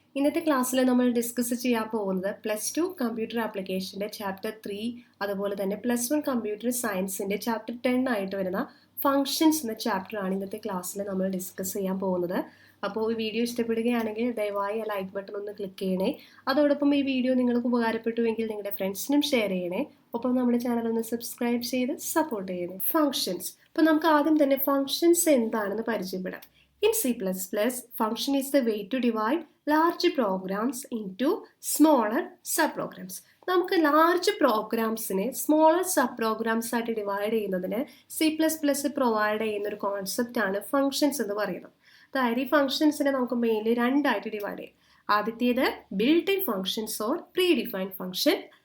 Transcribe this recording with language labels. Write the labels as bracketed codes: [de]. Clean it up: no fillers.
[ml] ഇന്നത്തെ ക്ലാസ്സിൽ നമ്മൾ ഡിസ്കസ് ചെയ്യാൻ പോകുന്നത് +2 കമ്പ്യൂട്ടർ ആപ്ലിക്കേഷൻ്റെ ചാപ്റ്റർ 3, അതുപോലെ തന്നെ +1 കമ്പ്യൂട്ടർ സയൻസിൻ്റെ ചാപ്റ്റർ 10 ആയിട്ട് വരുന്ന ഫങ്ഷൻസ് എന്ന ചാപ്റ്ററാണ് ഇന്നത്തെ ക്ലാസ്സിൽ നമ്മൾ ഡിസ്കസ് ചെയ്യാൻ പോകുന്നത്. അപ്പോൾ ഈ വീഡിയോ ഇഷ്ടപ്പെടുകയാണെങ്കിൽ ദയവായി ആ ലൈക്ക് ബട്ടൺ ഒന്ന് ക്ലിക്ക് ചെയ്യണേ. അതോടൊപ്പം ഈ വീഡിയോ നിങ്ങൾക്ക് ഉപകാരപ്പെട്ടുവെങ്കിൽ നിങ്ങളുടെ ഫ്രണ്ട്സിനും ഷെയർ ചെയ്യണേ. ഒപ്പം നമ്മുടെ ചാനൽ ഒന്ന് സബ്സ്ക്രൈബ് ചെയ്ത് സപ്പോർട്ട് ചെയ്യണേ. ഫങ്ഷൻസ്. അപ്പോൾ നമുക്ക് ആദ്യം തന്നെ ഫങ്ഷൻസ് എന്താണെന്ന് പരിചയപ്പെടാം. [en] In C++, function is the way to divide large programs into smaller subprograms. [ml] നമുക്ക് ലാർജ് പ്രോഗ്രാംസിനെ സ്മോളർ സബ് പ്രോഗ്രാംസ് ആയിട്ട് ഡിവൈഡ് ചെയ്യുന്നതിന് C++ പ്രൊവൈഡ് ചെയ്യുന്ന ഒരു കോൺസെപ്റ്റാണ് ഫങ്ഷൻസ് എന്ന് പറയുന്നത്. അതായത് ഈ ഫങ്ഷൻസിനെ നമുക്ക് മെയിൻലി രണ്ടായിട്ട് ഡിവൈഡ് ചെയ്യാം. ആദ്യത്തേത് built in functions or pre defined function.